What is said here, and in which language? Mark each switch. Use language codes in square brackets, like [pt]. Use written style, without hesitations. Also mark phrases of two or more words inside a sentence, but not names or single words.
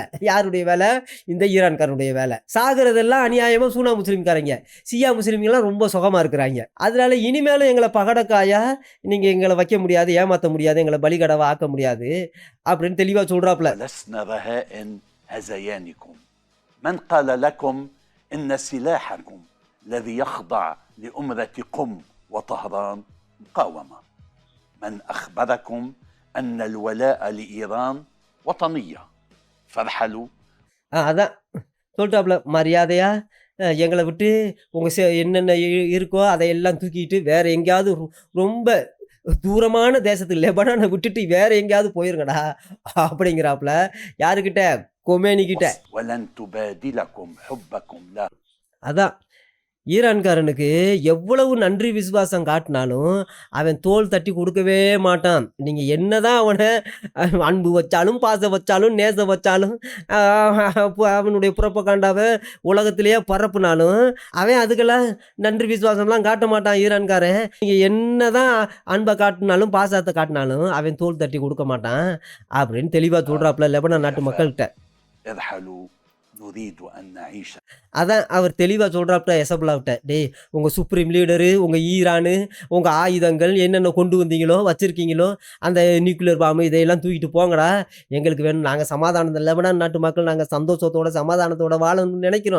[ta] யாருடைய வேலை? இந்த ஈரான்காரனுடைய வேலை. சாகுறதெல்லாம் அநியாயமா சூனா முஸ்லீம்காரங்க, சியா முஸ்லீம்கெல்லாம் ரொம்ப சுகமா இருக்கிறாங்க. அதனால இனிமேலும் எங்களை பகடக்காயா நீங்க எங்களை வைக்க முடியாது, ஏமாற்ற முடியாது, எங்களை பலிகடவா ஆக்க முடியாது அப்படின்னு தெளிவா சொல்றாப்புல. [ar] هذيانكم؟ من قال لكم إن سلاحكم الذي يخضع لأمرة قم وطهران مقاومة؟ من أخبركم أن الولاء لإيران وطنية؟ فارحلوا. [ta] அதான் சொல்லிட்டாப்புல மரியாதையா எங்களை விட்டு உங்கள் என்னென்ன இருக்கோ அதையெல்லாம் தூக்கிட்டு வேற எங்கேயாவது ரொம்ப தூரமான தேசத்துக்கு லெபனானை விட்டுட்டு வேற எங்கேயாவது போயிருங்கடா அப்படிங்கிறாப்புல. யாருக்கிட்ட? கொமேனி கிட்ட. [ar] ولن تبادلكم حبكم لا. [ta] அதான் ஈரான்காரனுக்கு எவ்வளவு நன்றி விசுவாசம் காட்டினாலும் அவன் தோல் தட்டி கொடுக்கவே மாட்டான். நீங்கள் என்னதான் அவனை அன்பு வச்சாலும் பாசம் வச்சாலும் நேசம் வச்சாலும் அவனுடைய புறப்பக்காண்டாவை உலகத்திலேயே பரப்புனாலும் அவன் அதுக்கெல்லாம் நன்றி விசுவாசம்லாம் காட்ட மாட்டான் ஈரான்காரன். நீங்கள் என்னதான் அன்பை காட்டினாலும் பாசத்தை காட்டினாலும் அவன் தோல் தட்டி கொடுக்க மாட்டான் அப்படின்னு தெளிவாக சொல்கிறாப்புல லெபனான் நாட்டு மக்கள்கிட்ட. [ar] ارحلوا نريد أن نعيش. [ta] அதான் அவர் தெளிவாக சொல்கிறாப்ட எசபுல்லாவிட்ட, டேய் உங்கள் [en] supreme leader, [ta] உங்கள் ஈரானு, உங்கள் ஆயுதங்கள் என்னென்ன கொண்டு வந்தீங்களோ வச்சுருக்கீங்களோ அந்த [en] nuclear bomb [ta] இதையெல்லாம் தூக்கிட்டு போங்கடா, எங்களுக்கு வேணும். நாங்கள் சமாதானத்தை லெபனான் நாட்டு மக்கள் நாங்கள் சந்தோஷத்தோட சமாதானத்தோட வாழணும்னு நினைக்கிறோம்.